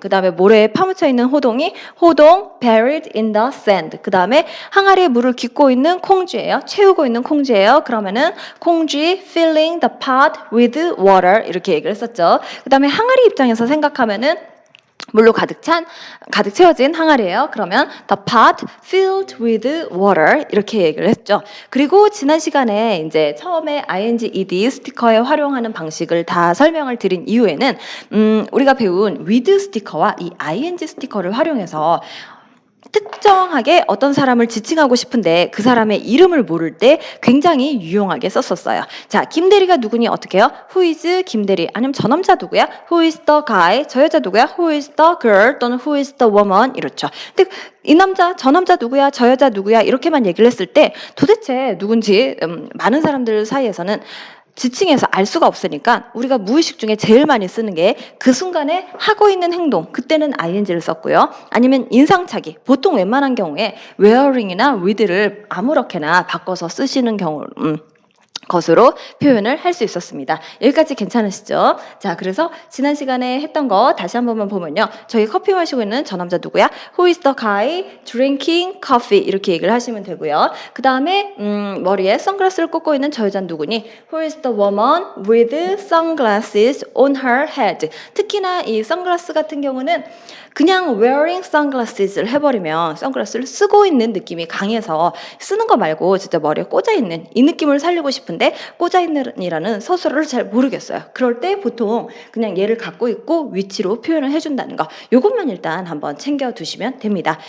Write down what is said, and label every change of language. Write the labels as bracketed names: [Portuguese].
[Korean] 그 다음에 모래에 파묻혀 있는 호동이 호동 [English] buried in the sand. [Korean] 그 다음에 항아리에 물을 깃고 있는 콩쥐예요. 채우고 있는 콩쥐예요. 그러면은 콩쥐 [English] filling the pot with water [Korean] 이렇게 얘기를 했었죠. 그 다음에 항아리 입장에서 생각하면은 물로 가득 채워진 항아리예요. 그러면 [English] the pot filled with water [Korean] 이렇게 얘기를 했죠. 그리고 지난 시간에 이제 처음에 ing, ed 스티커에 활용하는 방식을 다 설명을 드린 이후에는 우리가 배운 with 스티커와 이 ing 스티커를 활용해서 특정하게 어떤 사람을 지칭하고 싶은데 그 사람의 이름을 모를 때 굉장히 유용하게 썼었어요. 자, 김대리가 누구니 어떻게 해요? [English] Who is 김대리? [Korean] 아니면 저 남자 누구야? [English] Who is the guy? [Korean] 저 여자 누구야? [English] Who is the girl? 또는 Who is the woman? [Korean] 이렇죠. 근데 이 남자, 저 남자 누구야? 저 여자 누구야? 이렇게만 얘기를 했을 때 도대체 누군지 많은 사람들 사이에서는 지칭해서 알 수가 없으니까 우리가 무의식 중에 제일 많이 쓰는 게 그 순간에 하고 있는 행동, 그때는 ing를 썼고요. 아니면 인상착의, 보통 웬만한 경우에 wearing이나 with를 아무렇게나 바꿔서 쓰시는 경우 것으로 표현을 할 수 있었습니다. 여기까지 괜찮으시죠? 자, 그래서 지난 시간에 했던 거 다시 한 번만 보면요. 저희 커피 마시고 있는 저 남자 누구야? [English] Who is the guy drinking coffee? [Korean] 이렇게 얘기를 하시면 되고요. 그 다음에 머리에 선글라스를 꽂고 있는 저 여자는 누구니? [English] Who is the woman with sunglasses on her head? [Korean] 특히나 이 선글라스 같은 경우는 그냥 wearing sunglasses를 해버리면 선글라스를 쓰고 있는 느낌이 강해서 쓰는 거 말고 진짜 머리에 꽂아 있는 이 느낌을 살리고 싶은데 꽂아 있는이라는 서술어를 잘 모르겠어요. 그럴 때 보통 그냥 얘를 갖고 있고 위치로 표현을 해준다는 거 이것만 일단 한번 챙겨두시면 됩니다.